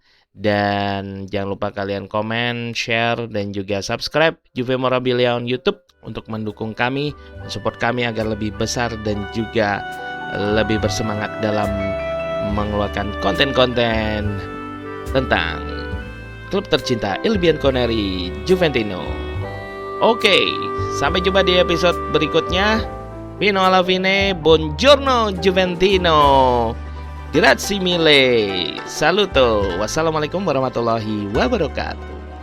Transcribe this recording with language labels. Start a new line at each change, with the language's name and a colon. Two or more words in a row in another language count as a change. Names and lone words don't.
Indonesian: Dan jangan lupa kalian komen, share, dan juga subscribe Juve Morabilia on YouTube untuk mendukung kami, mensupport kami agar lebih besar dan juga lebih bersemangat dalam mengeluarkan konten-konten tentang klub tercinta
Italian: Il Bianconeri
Indonesian: Juventino. Oke, sampai jumpa di episode berikutnya.
Italian: Fino alla fine, buongiorno Juventino. Grazie mille. Saluto.
Arabic: والسلام عليكم ورحمة الله وبركاته.